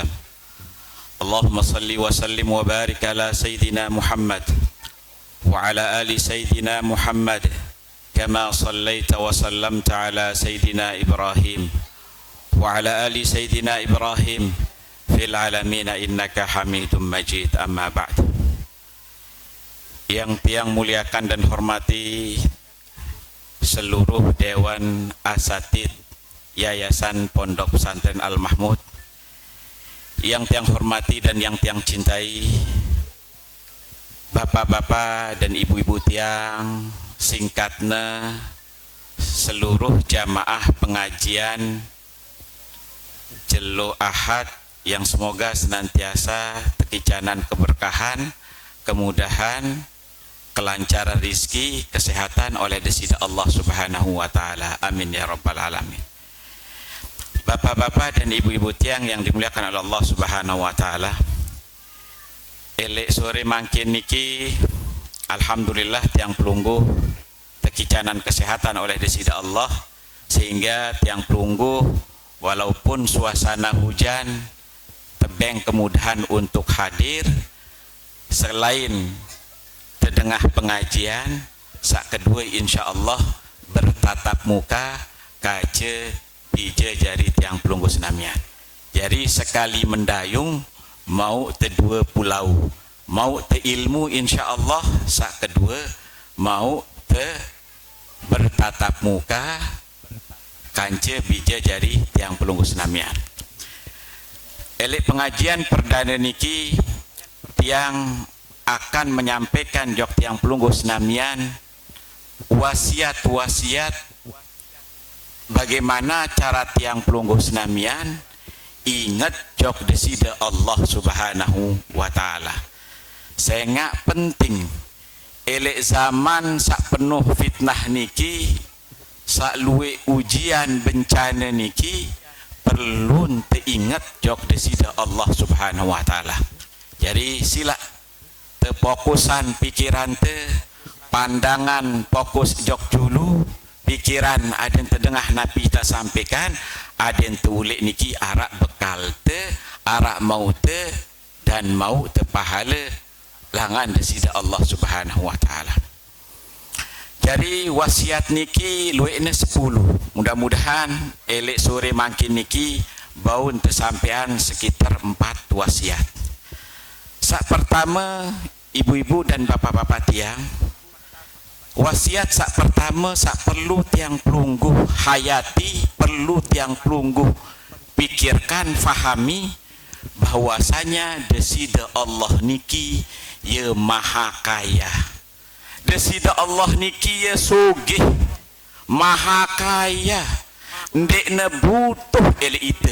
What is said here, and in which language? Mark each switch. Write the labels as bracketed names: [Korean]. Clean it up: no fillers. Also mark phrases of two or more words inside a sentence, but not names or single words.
[Arabic] اللهم صل وسلم وبارك على سيدنا محمد وعلى آل سيدنا محمد كما صليت وسلمت على سيدنا إبراهيم وعلى آل سيدنا إبراهيم في العالمين إنك حميد مجيد. أما بعد. [Indonesian] Yang tiang muliakan dan hormati seluruh Dewan Asatid Yayasan Pondok Pesantren Al-Mahmud, yang tiang hormati dan yang tiang cintai, bapak-bapak dan ibu-ibu tiang, singkatnya seluruh jamaah pengajian Jelo Ahad yang semoga senantiasa tekicanan keberkahan, kemudahan, kelancaran rizki, kesehatan oleh desida Allah [Arabic] سبحانه وتعالى. آمين يا رب العالمين. [Indonesian] Bapak-bapak dan ibu-ibu tiang yang dimuliakan oleh Allah [Arabic] سبحانه وتعالى, [Sasak] elek sore mangkin niki alhamdulillah tiang pelungguh tekicanan kesehatan oleh desida Allah, sehingga tiang pelungguh [Indonesian] walaupun suasana hujan [Sasak] tebeng [Indonesian] kemudahan untuk hadir selain terdengar pengajian, [Sasak] sak kedua insyaallah [Indonesian] bertatap muka [Sasak] kace pije jari tiang pelunggu senamian. [Indonesian] Jadi sekali mendayung [Sasak] mau te [Indonesian] dua pulau, [Sasak] mau te ilmu insyaallah, sak kedua mau te [Indonesian] bertatap muka [Sasak] kace pije jari tiang pelunggu senamian. Elek [Indonesian] pengajian perdana [Sasak] niki tiang [Indonesian] akan menyampaikan [Sasak] jok tiang pelunggu senamian wasiat-wasiat [Indonesian] bagaimana cara [Sasak] tiang pelunggu senamian ingat jok desida Allah [Arabic] سبحانه وتعالى. [Indonesian] Sehingga penting [Sasak] elek zaman sak penuh fitnah niki, sak luwe [Indonesian] ujian bencana [Sasak] niki, perlu teingat jok desida Allah [Arabic] سبحانه وتعالى. [Sasak] Jadi sila fokusan pikiran te, [Indonesian] pandangan fokus [Sasak] jok dulu, pikiran [Indonesian] ada yang terdengar nabi kita sampaikan, [Sasak] ada yang tulik niki arak bekal te, arak mau te, dan mau te pahala langan desida Allah [Arabic] سبحانه وتعالى. [Sasak] Jadi wasiat niki lueknya 10, mudah-mudahan elek sore makin niki bau tersampaian [Indonesian] sekitar 4 wasiat. [Sasak] Sak pertama, [Indonesian] ibu-ibu dan bapak-bapak [Sasak] tiang, wasiat sak pertama sak perlu tiang pelungguh hayati, perlu tiang pelungguh pikirkan, [Indonesian] fahami bahwasanya [Sasak] desida Allah niki ye [Indonesian] maha kaya, [Sasak] desida Allah niki ye sugih, [Indonesian] maha kaya, [Sasak] ndekna butuh ele ite.